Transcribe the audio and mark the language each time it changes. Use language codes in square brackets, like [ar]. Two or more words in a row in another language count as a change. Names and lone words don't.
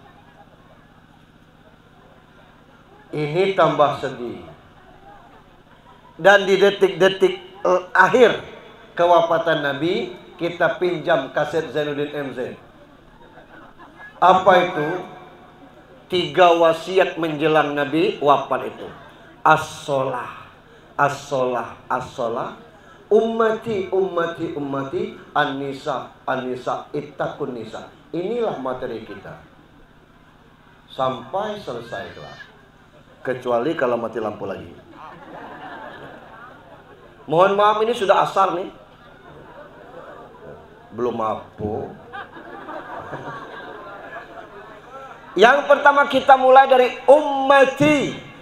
[id] Ini tambah sedih. Dan di detik-detik akhir kewafatan Nabi, kita pinjam kaset Zainuddin MZ. Apa itu? 3 wasiat menjelang Nabi wafat itu. [ar] الصلاة، الصلاة، الصلاة. أمتي، أمتي، أمتي. النساء، النساء، اتقوا النساء. [id] Inilah materi kita. Sampai selesai kelas. Kecuali kalau mati lampu lagi. Mohon maaf, ini sudah asar nih. Belum apa. Yang pertama kita mulai dari ummati.